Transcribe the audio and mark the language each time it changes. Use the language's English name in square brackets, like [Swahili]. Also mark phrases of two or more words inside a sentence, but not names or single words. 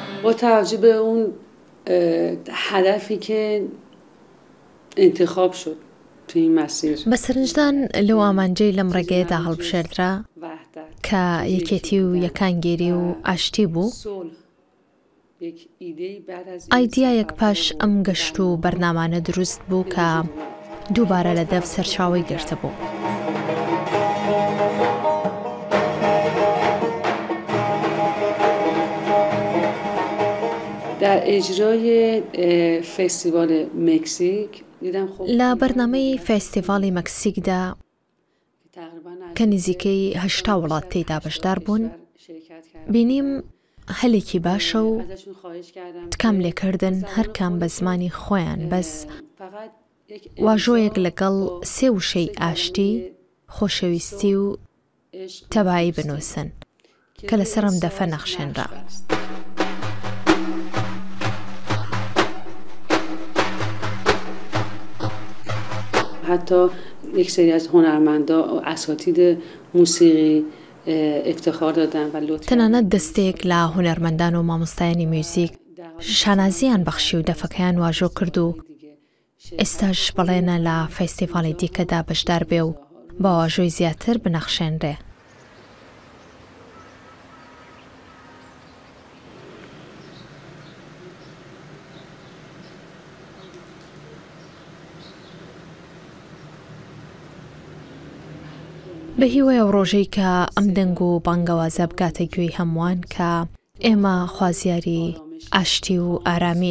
[Persian] با توجه به اون هدفی که انتخاب شد تو این مسیر. [Central Kurdish] بە سەرنجدان لەو ئامانجەی لەم ڕێگەیەدا هەڵبژێردرا کە یەکێتی و یەکانگێری و ئاشتی بوو، ئایدیایەک پاش ئەم گەشت و بەرنامانە دروست بوو کە دووبارە لە دەف سەرچاوی گرتە بوو. [Persian] در اجرای فستیوال مکزیک [Central Kurdish] لە بەرنامەی فێستیڤاڵی مەکسیکدا کە نزیکەی 80 وڵات تێیدا بەشدار بوون، بینیم هەلێکی باشە و تکام لێکردن هەرکام بە زمانی خۆیان، بەس واژۆیەک لەگەڵ سێ وشەی ئاشتی، خۆشەویستی و تەبایی بنووسن کە لەسەرم دەفە نەخشێنرا. [Persian] حتی یک سری از هنرمندا و اساتید موسیقی افتخار دادن و لطف [Central Kurdish] تەنانەت دەستێک لە هونەرمەندان و مامۆستایانی میوزیک شانازیان بەخشی و دەفەکەیان واژۆ کرد و ئێستاش بەڵێنە لە فێستیڤاڵی دیکەدا بەشدار بێ و بە واژۆی زیاتر بنەخشێنرێ. بە هیوایە ڕۆژەی کە ئەم دەنگ و بانگەوازە بگاتە گوێی هەمووان کە ئێمە خوازیاری ئاشتی و ئارامین.